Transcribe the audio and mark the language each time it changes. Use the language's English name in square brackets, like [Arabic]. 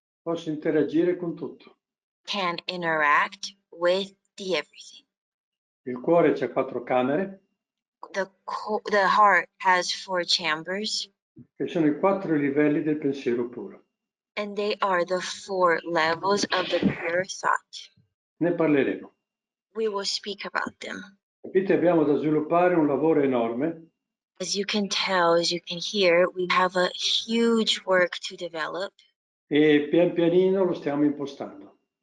[Italian] posso interagire con tutto. [English] can interact with the everything. [Italian] Il cuore c'ha 4 camere, [English] The heart has 4 chambers, [Italian] che sono i 4 livelli del pensiero puro. [English] and they are the 4 levels of the pure thought. [Italian] Ne parleremo. [English] We will speak about them. [Italian] Capite, abbiamo da sviluppare un lavoro enorme. [English] As you can tell, as you can hear, we have a huge work to develop. [Italian] E pian pianino lo stiamo impostando.